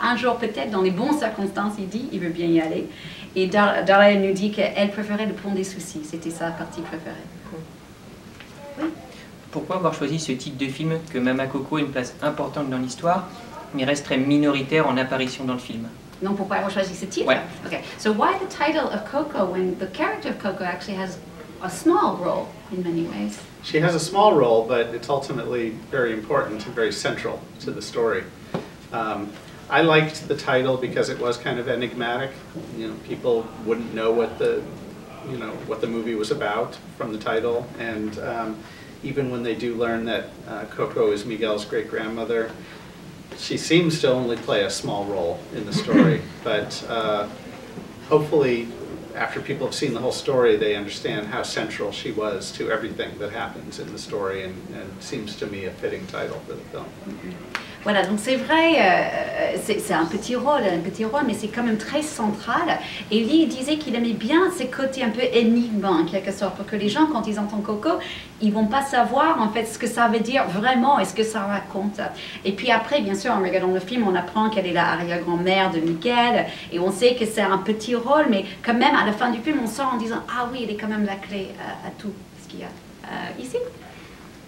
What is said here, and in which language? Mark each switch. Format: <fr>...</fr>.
<fr>Un jour peut-être, dans les bonnes circonstances, il dit, il veut bien y aller. Et Darla nous dit qu'elle préférait le Pont des Soucis, c'était sa partie préférée. Oui. Pourquoi avoir choisi ce type de film que Mama Coco a une place importante dans l'histoire, mais reste très minoritaire en apparition dans le film? Donc pourquoi avoir choisi ce titre? Ouais.</fr> <en>Okay. So why the title of Coco when the character of Coco actually has a small role in many ways? She has a small role, but it's ultimately very important and very central to the story. I liked the title because it was kind of enigmatic. You know, people wouldn't know what the movie was about from the title, and even when they do learn that Coco is Miguel's great-grandmother, she seems to only play a small role in the story, but hopefully after people have seen the whole story they understand how central she was to everything that happens in the story, and seems to me a fitting title for the film.</en> <fr>Voilà, donc c'est vrai, c'est un petit rôle, mais c'est quand même très central. Et Lee disait qu'il aimait bien ces côtés un peu énigmes, en quelque sorte, pour que les gens, quand ils entendent Coco, ils vont pas savoir en fait ce que ça veut dire vraiment et ce que ça raconte. Et puis après, bien sûr, en regardant le film, on apprend qu'elle est la arrière-grand-mère de Miguel, et on sait que c'est un petit rôle, mais quand même, à la fin du film, on sort en disant « Ah oui, elle est quand même la clé à tout ce qu'il y a ici ».</fr>